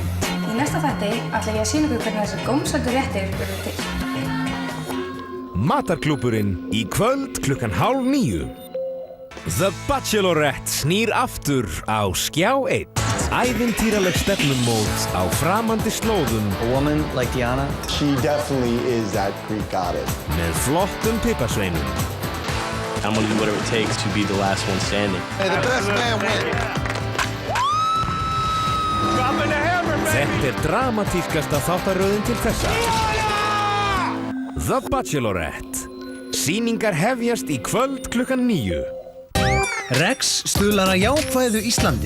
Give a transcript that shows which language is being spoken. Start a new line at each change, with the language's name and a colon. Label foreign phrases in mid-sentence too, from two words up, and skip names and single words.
Icelandic: Í næsta þætti ætla ég að sýna ykkur hvernig þessi gómsætu réttir verður til. Matarklúbburinn í kvöld klukkan 8:30. The Bachelorette snýr aftur á Skjá 1. Ævintýraleg stefnumót á framandi slóðum.
English: A woman like Diana, she definitely is that Greek goddess.
Icelandic: Með flottum piparsveinum.
English: I'm gonna do whatever it takes to be the last one standing. Hey, the best man wins.
Icelandic: Þetta dramatískasta þáttaröðin til þessa. The Bachelorette. Sýningar hefjast í kvöld klukkan 9. Rex stuðlar að jákvæðu Íslandi.